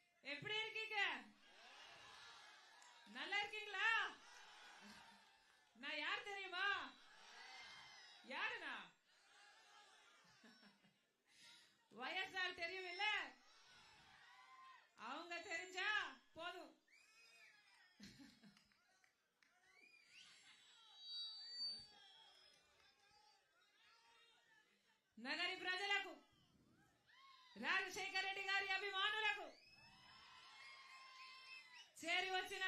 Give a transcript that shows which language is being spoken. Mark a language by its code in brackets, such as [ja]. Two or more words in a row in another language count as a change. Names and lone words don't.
[ta] எப்படி இருக்கீங்க? நல்லா இருக்கீங்களா? நான் யார் தெரியுமா? யாருனா? வயசால் தெரியும் இல்ல, அவங்க தெரிஞ்சா போதும். [te] నగరి ప్రజలకు, రాజశేఖర రెడ్డి గారి అభిమానులకు, చేరి వచ్చిన